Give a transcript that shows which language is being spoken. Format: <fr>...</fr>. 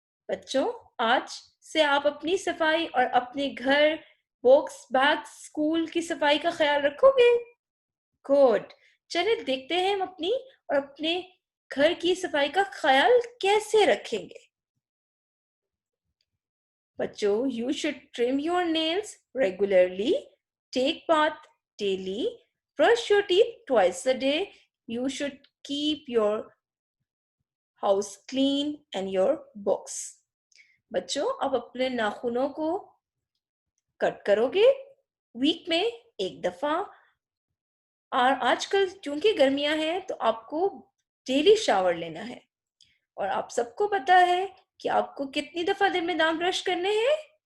<hi>बच्चों, आज से आप अपनी सफाई और अपने घर, बॉक्स, बैग, स्कूल की सफाई का ख्याल रखोगे? गुड. चलिए देखते हैं हम अपनी और अपने घर की सफाई का ख्याल कैसे रखेंगे.</hi> <en>बच्चों, you should trim your nails regularly, take bath daily, brush your teeth twice a day. You should keep your house clean and your books.</en> <hi>बच्चों, आप अपने नाखूनों को कट करोगे वीक में एक दफा. और आजकल चूंकि गर्मियां हैं तो आपको डेली शावर लेना है. और आप सबको पता है कि आपको कितनी दफा दिन में दांत ब्रश करने हैं?</hi>